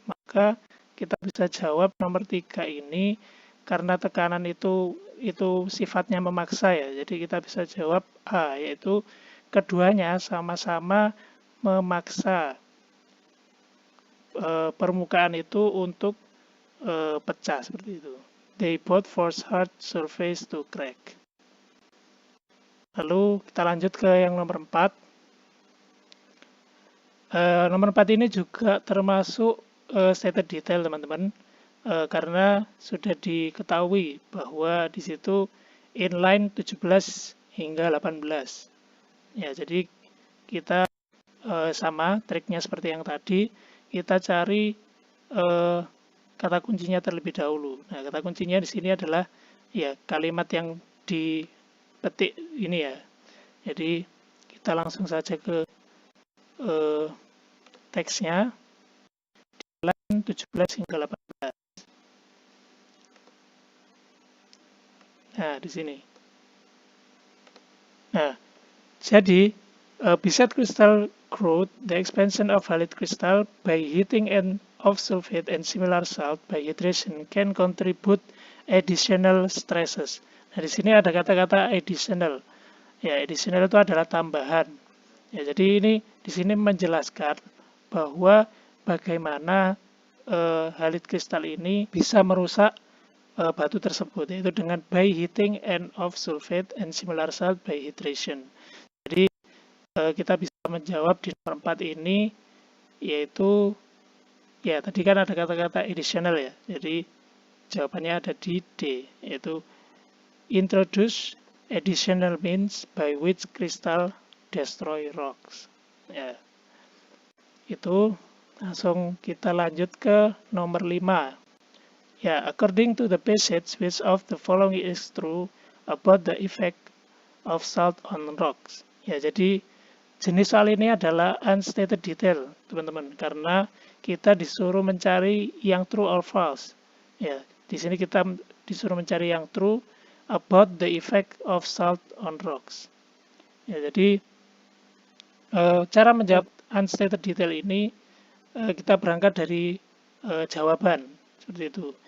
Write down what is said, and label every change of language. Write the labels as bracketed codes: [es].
[id] Maka kita bisa jawab nomor 3 ini karena tekanan itu sifatnya memaksa ya. Jadi kita bisa jawab A, yaitu keduanya sama-sama memaksa permukaan itu untuk pecah seperti itu. [en] They both force hard surface to crack. [id] Lalu kita lanjut ke yang nomor 4. Nomor 4 ini juga termasuk stated detail teman-teman, karena sudah diketahui bahwa di situ inline 17 hingga 18. Ya, jadi kita sama triknya seperti yang tadi, kita cari kata kuncinya terlebih dahulu. Nah, kata kuncinya di sini adalah ya kalimat yang dipetik ini ya. Jadi kita langsung saja ke teksnya di line 17 hingga 18. Nah, di sini. [en] Nah, jadi beside crystal growth, the expansion of halide crystal by heating and of sulfate and similar salt by hydration can contribute additional stresses. [id] Nah, di sini ada kata-kata additional. Ya, additional itu adalah tambahan. Ya, jadi ini di sini menjelaskan bahwa bagaimana halide kristal ini bisa merusak batu tersebut, yaitu dengan by heating and of sulfate and similar salt by hydration. Jadi kita bisa menjawab di nomor 4 ini, yaitu ya tadi kan ada kata-kata additional ya, jadi jawabannya ada di D, yaitu introduce additional means by which crystal destroy rocks. Ya, itu langsung kita lanjut ke nomor 5. [en] Ya, according to the passage, which of the following is true about the effect of salt on rocks? [id] Ya, jadi jenis soal ini adalah unstated detail, teman-teman, karena kita disuruh mencari yang true or false. Ya, di sini kita disuruh mencari yang true about the effect of salt on rocks. Ya, jadi cara menjawab unstated detail ini kita berangkat dari jawaban seperti itu.